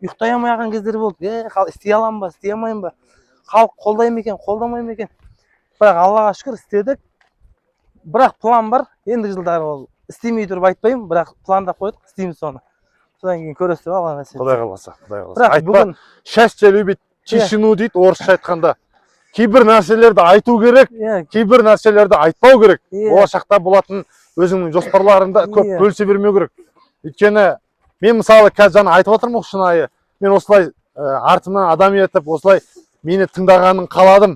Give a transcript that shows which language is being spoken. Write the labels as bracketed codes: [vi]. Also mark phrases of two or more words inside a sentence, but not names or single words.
[kk] Ұйықтай алмай қалған кездер болды. Істей аламын ба, істей алмаймын ба? Халық қолдай ма екен, қолдамай ма екен? Бірақ Аллаға шүкір істедік. Бірақ план бар. Ендігі жылдары ол істемей тұрып айтпаймын, бірақ планда қойдық, істейміз соны. Содан кейін көресіз деп алған нәрсе. Құдай қаласа. Айтпа, [ru] счастье любит тишину [kk] дейді орысша айтқанда. Кейбір нәрселерді айту керек, кейбір нәрселерді айтпау керек. Болашақта болатын өзіңнің жоспарларыңда көп бөлісе бермеу керек. Өйткені мен мысалы қазір жаңа айтып отырмын шынайы. Мен осылай артымнан адам етіп, осылай мені тыңдағанын қаладым.